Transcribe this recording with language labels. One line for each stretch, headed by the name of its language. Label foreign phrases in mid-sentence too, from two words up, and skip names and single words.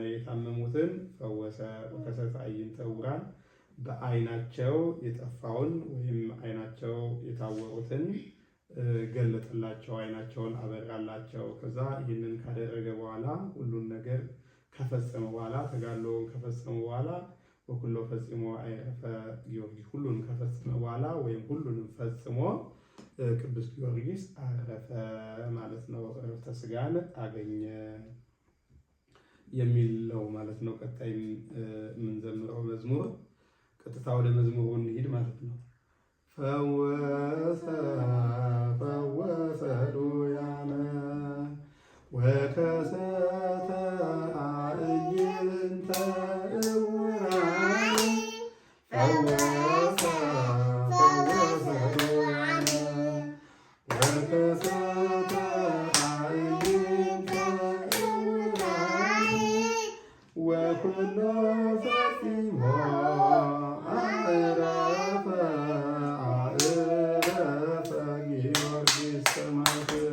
Amharic: የታመሙትን ፈወሰ።
Geez: ወከሰተ አዕይንተ ዕውራን
Amharic: በዓይናቸው የጠፋውን ወይም ዓይናቸው የታወሩትን ገለጠላቸው፣ ዓይናቸውን አበራላቸው። ከዛ ይህንን ካደረገ በኋላ ሁሉን ነገር ከፈጸመ በኋላ ተጋድሎውን ከፈጸመ በኋላ
Geez: ወኩሎ ፈጽሞ አይረፈ ጊዮርጊስ
Amharic: ሁሉንም ከፈጸመ በኋላ ወይም ሁሉንም ፈጽሞ ቅዱስ ጊዮርጊስ አረፈ ማለት ነው። ዕረፍተ ሥጋን አገኘ የሚል ነው ማለት ነው። ቀጣይ የምንዘምረው መዝሙር ቀጥታ ወደ መዝሙሩ እንሂድ ማለት ነው።
Geez: ፈወሰ ዱያነ ወከሰተ አዕይንተ ዕውራን ፈወሰ ዱያነ ወከሰተ አዕይንተ ዕውራን ወኩሎ ፈጺሞ አዕረፈ ጊዮርጊስ ሰማዕት